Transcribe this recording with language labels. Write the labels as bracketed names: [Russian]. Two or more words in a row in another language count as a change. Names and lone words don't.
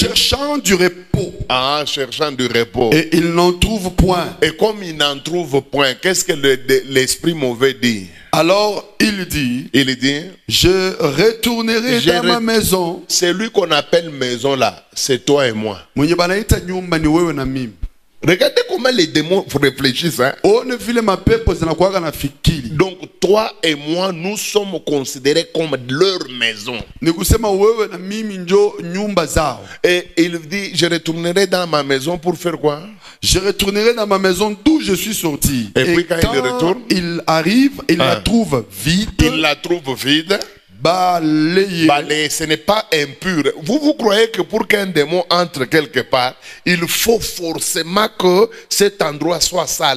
[French] Cherchant du repos. Ah, cherchant du repos. Et il n'en trouve point. Et comme il n'en trouve point, qu'est-ce que l'esprit mauvais dit? Alors il dit, Il dit, je retournerai dans ma maison. celui qu'on appelle maison là, c'est toi et moi. [Swahili] Mwenye banaita nyumba ni wewe na mimi. [French] Regardez comment les démons réfléchissent. Hein? [Swahili] One vile mapepo zinakuwaga na fikiri. [French] Donc toi et moi, nous sommes considérés comme leur maison. [Swahili] Ni kusema wewe na mimi njo nyumba zao. [French] Et il dit, je retournerai dans ma maison pour faire quoi? Je retournerai dans ma maison d'où je suis sorti. Et puis quand il retourne, il arrive, il la trouve vide. il la trouve vide. Balayé. Balayé, ce n'est pas impur. Vous croyez que pour qu'un démon entre quelque part, il faut forcément que cet endroit soit sale?